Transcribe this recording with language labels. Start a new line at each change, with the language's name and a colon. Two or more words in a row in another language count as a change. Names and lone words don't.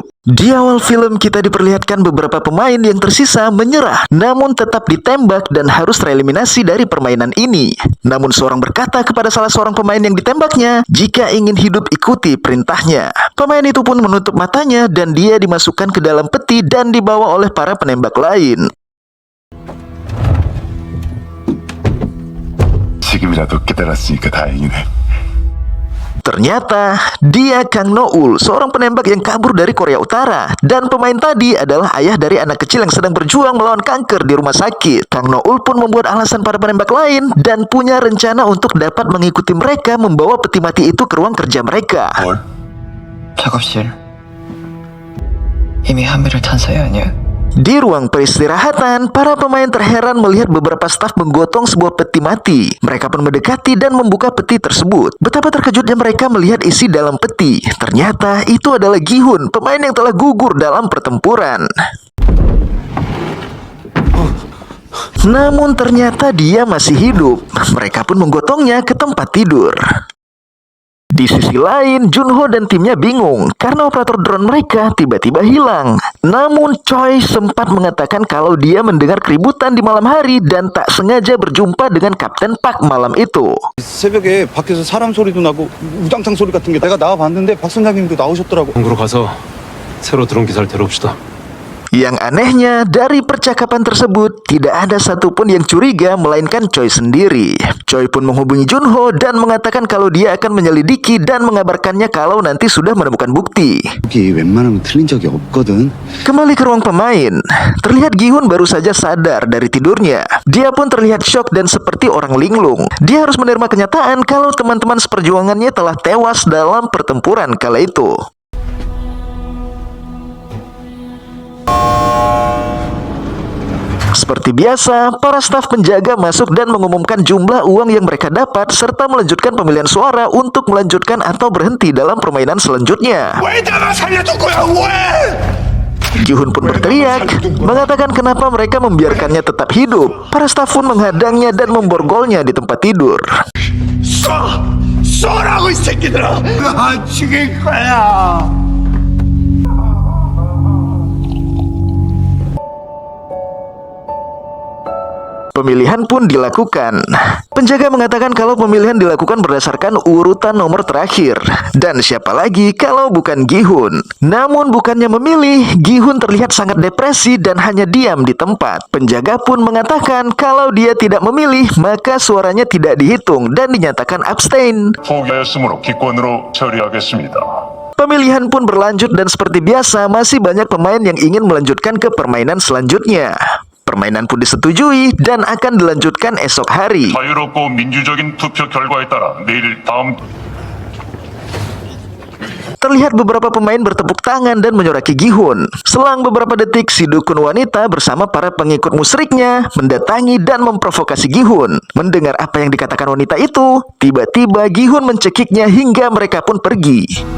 Indonesian: Di awal film kita diperlihatkan beberapa pemain yang tersisa menyerah, namun tetap ditembak dan harus tereliminasi dari permainan ini. Namun seorang berkata kepada salah seorang pemain yang ditembaknya, jika ingin hidup ikuti perintahnya. Pemain itu pun menutup matanya dan dia dimasukkan ke dalam peti dan dibawa oleh para penembak lain.
Korean: 지금이라도 깨달았으니까 다행이네.
Indonesian: Ternyata dia Kang Noul, seorang penembak yang kabur dari Korea Utara. Dan pemain tadi adalah ayah dari anak kecil yang sedang berjuang melawan kanker di rumah sakit. Kang Noul pun membuat alasan para penembak lain dan punya rencana untuk dapat mengikuti mereka membawa peti mati itu ke ruang kerja mereka.
Korean: 작업실 이미 한매를 탄 사이 아니야?
Indonesian: Di ruang peristirahatan, para pemain terheran melihat beberapa staf menggotong sebuah peti mati. Mereka pun mendekati dan membuka peti tersebut. Betapa terkejutnya mereka melihat isi dalam peti. Ternyata itu adalah Gi-hun, pemain yang telah gugur dalam pertempuran. Namun ternyata dia masih hidup. Mereka pun menggotongnya ke tempat tidur. Di sisi lain, Junho dan timnya bingung karena operator drone mereka tiba-tiba hilang. Namun Choi sempat mengatakan kalau dia mendengar keributan di malam hari dan tak sengaja berjumpa dengan Kapten Park malam itu.
Korean: 새벽에 밖에서 사람 소리도 나고 우당탕 소리 같은 게 내가 나와봤는데 박 선장님도 나오셨더라고. 공구로 가서 새로 들어온 기사를 데려옵시다.
Indonesian: Yang anehnya, dari percakapan tersebut, tidak ada satupun yang curiga melainkan Choi sendiri. Choi pun menghubungi Junho dan mengatakan kalau dia akan menyelidiki dan mengabarkannya kalau nanti sudah menemukan bukti.
Korean: 여기 웬만하면 틀린 적이 없거든.
Indonesian: Kembali ke ruang pemain, terlihat Gi-hun baru saja sadar dari tidurnya. Dia pun terlihat syok dan seperti orang linglung. Dia harus menerima kenyataan kalau teman-teman seperjuangannya telah tewas dalam pertempuran kala itu. Seperti biasa, para staf penjaga masuk dan mengumumkan jumlah uang yang mereka dapat serta melanjutkan pemilihan suara untuk melanjutkan atau berhenti dalam permainan selanjutnya. Gi-hun pun berteriak, mengatakan kenapa mereka membiarkannya tetap hidup. Para staf pun menghadangnya dan memborgolnya di tempat tidur.
Korean: 쏘라고 이 새끼들아! 나 죽일 거야!
Indonesian: Pemilihan pun dilakukan. Penjaga mengatakan kalau pemilihan dilakukan berdasarkan urutan nomor terakhir. Dan siapa lagi kalau bukan Gi-hun. Namun bukannya memilih, Gi-hun terlihat sangat depresi dan hanya diam di tempat. Penjaga pun mengatakan kalau dia tidak memilih, maka suaranya tidak dihitung dan dinyatakan abstain.
Korean: 포기하였으므로 기권으로 처리하겠습니다.
Indonesian: Pemilihan pun berlanjut dan seperti biasa masih banyak pemain yang ingin melanjutkan ke permainan selanjutnya. Permainan pun disetujui dan akan dilanjutkan esok hari.
Korean: 자유롭고 민주적인 투표 결과에 따라 내일 다음
Indonesian: Terlihat beberapa pemain bertepuk tangan dan menyoraki Gi-hun. Selang beberapa detik, si dukun wanita bersama para pengikut musyriknya mendatangi dan memprovokasi Gi-hun. Mendengar apa yang dikatakan wanita itu, tiba-tiba Gi-hun mencekiknya hingga mereka pun pergi.